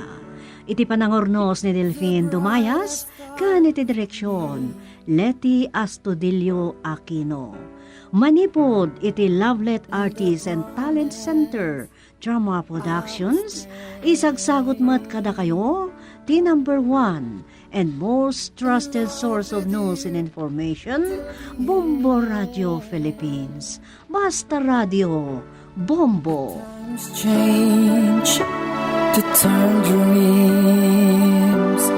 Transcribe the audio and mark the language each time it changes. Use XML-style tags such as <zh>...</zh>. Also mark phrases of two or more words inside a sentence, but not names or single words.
<ilo>Iti panangornos ni Delfin Dumayas, kan iti direksyon, Leti Astudillo Aquino. Manipod iti Lovelet Artists and Talent Center, Drama Productions, isagsagot mat kada kayo,</ilo> <en>the number 1 and most trusted source of news and information, Bombo Radio Philippines. Basta Radio, Bombo. Change to turn green.</en>